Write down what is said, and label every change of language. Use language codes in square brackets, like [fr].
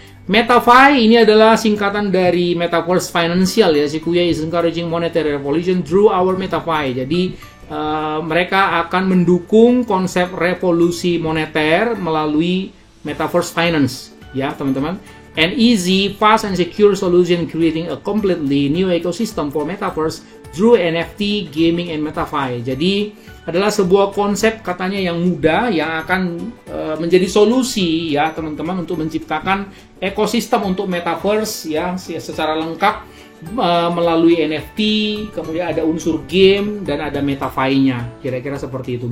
[id] MetaFi ini adalah singkatan dari Metaverse Financial ya. [en] Sequoia is encouraging monetary revolution through our MetaFi. [id] Jadi mereka akan mendukung konsep revolusi moneter melalui Metaverse Finance ya teman-teman. [en] An easy, fast, and secure solution creating a completely new ecosystem for Metaverse through NFT, gaming, and MetaFi. [id] Jadi adalah sebuah konsep katanya yang mudah yang akan menjadi solusi ya teman-teman untuk menciptakan ekosistem untuk Metaverse ya secara lengkap melalui NFT, kemudian ada unsur game dan ada MetaFi-nya. Kira-kira seperti itu.